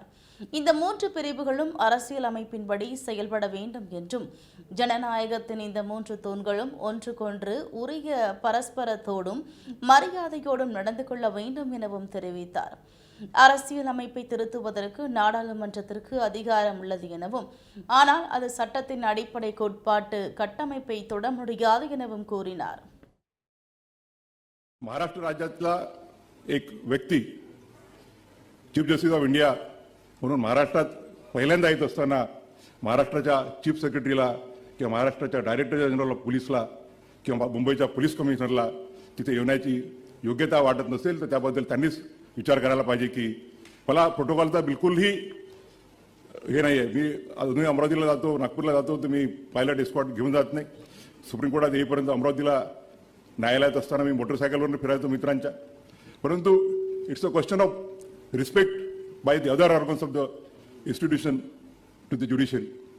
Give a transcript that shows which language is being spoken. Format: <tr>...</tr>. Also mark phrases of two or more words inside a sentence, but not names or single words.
<ta>இந்த 3 பிரிவுகளும் அரசியலமைப்பின்படி செயல்பட வேண்டும் என்றும் ஜனநாயகத்தின் இந்த 3 தூண்களும் ஒன்றுக்கொன்று உரிய பரஸ்பரத்தோடும் மரியாதையோடும் நடந்து கொள்ள வேண்டும் எனவும் தெரிவித்தார். அரசியலமைப்பை திருத்துவதற்கு நாடாளுமன்றத்திற்கு அதிகாரம் உள்ளது எனவும், ஆனால் அது சட்டத்தின் அடிப்படை கோட்பாட்டு கட்டமைப்பை தொட முடியாது எனவும் கூறினார்.</ta> <mr>महाराष्ट्र राज्यातला एक व्यक्ती</mr> <en>Chief Justice of India</en> <mr>म्हणून महाराष्ट्रात पहिल्यांदा येत असताना महाराष्ट्राच्या चीफ सेक्रेटरीला किंवा महाराष्ट्राच्या</mr> <en>Director General of Police ला</en> <mr>किंवा मुंबईच्या</mr> <en>Police Commissioner ला</en> <mr>तिथे येण्याची योग्यता वाटत नसेल तर त्याबद्दल त्यांनीच विचार करायला पाहिजे की मला प्रोटोकॉलचा बिलकुलही हे नाही आहे. मी अजूनही अमरावतीला जातो, नागपूरला जातो, तर मी</mr> <en>pilot escort</en> <mr>घेऊन जात नाही. सुप्रीम कोर्टात येईपर्यंत अमरावतीला न्यायालयात असताना मी मोटरसायकलवरून फिरायचो मित्रांच्या.</mr> <en>परंतु It's a question of respect by the other organs of the institution to the judiciary.</en>